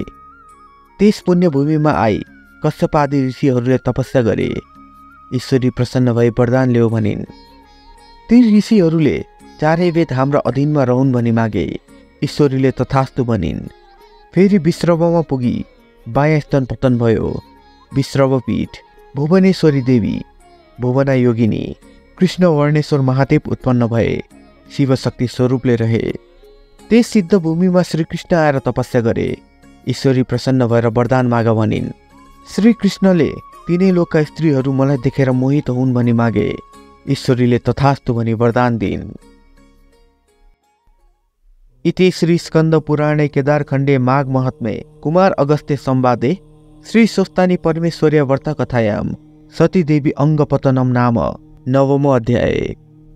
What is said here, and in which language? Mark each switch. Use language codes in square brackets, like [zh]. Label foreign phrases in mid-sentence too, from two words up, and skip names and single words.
[ne] त्यस पुण्यभूमिमा आई कश्यप आदि ऋषिहरूले तपस्या गरे। ईश्वरी प्रसन्न भई वरदान ल्याऊ भनिन्। ती ऋषिहरूले चारै वेद हाम्रा अधीनमा रहन् भनी मागे। ईश्वरीले तथास्तु भनिन्। फेरि विश्रवमा पुगी बायाँ स्तन पतन भयो। विश्रव पीठ, भुवनेश्वरी देवी, भुवना योगिनी, कृष्ण वर्णेश्वर महादेव उत्पन्न भए। शिवशक्ति स्वरूपले रहे। त्यस सिद्ध भूमिमा श्रीकृष्ण आएर तपस्या गरे। ईश्वरी प्रसन्न भएर वरदान माग भनिन्। श्रीकृष्णले तिनै लोकका स्त्रीहरू मलाई देखेर मोहित हुन् भनी मागे। ईश्वरीले तथास्तु भनी वरदान दिन्। [sa] इति श्री स्कंद पुराणे केदारखण्डे माघ महात्म्ये कुमार अगस्त्य संवादे श्री स्वस्तानी परमेश्वर्य व्रत कथायां सतीदेवी अंगपतनम नाम 9मो अध्याय।